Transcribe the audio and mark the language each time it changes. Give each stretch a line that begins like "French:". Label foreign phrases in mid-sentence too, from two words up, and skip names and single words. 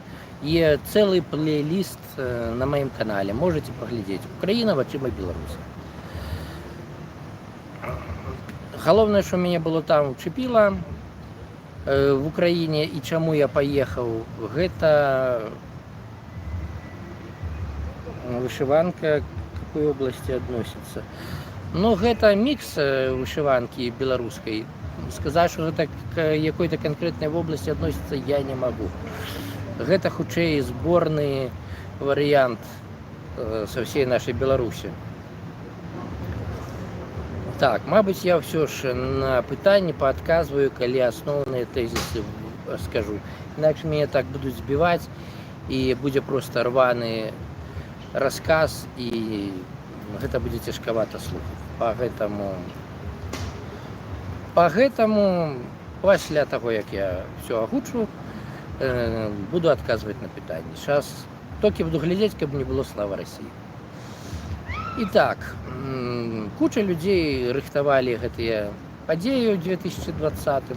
Belarusian: Є цэлы плейліст на маім канале, можете паглядзець. Украіна вачыма беларуса. Галоўнае, што мяне было там чапіла в Украіне і чаму я паехаў, гэта вышиванка,
Russian: к какой области относится. Но гэта микс вышиванки белорусской. Сказать, что это к какой-то конкретной области относится, я не могу.
Belarusian: Гэта хутчэй
Russian: сборный вариант со всей нашей Беларуси.
Belarusian: Так, мабуть, я все ж на пытанні поотказываю, калі
Russian: основные тезисы скажу. Иначе меня так будут сбивать, и будет просто рваный рассказ,
Belarusian: і гэта будзе цяжкавата слухаць. Пагэтаму пасля таго, як я все агучу, буду адказваць на пытанні. Сейчас толькі буду глядзець, каб не было слава Расіі. І так, куча людзей рыхтавалі гэтыя падзеі ў 2020.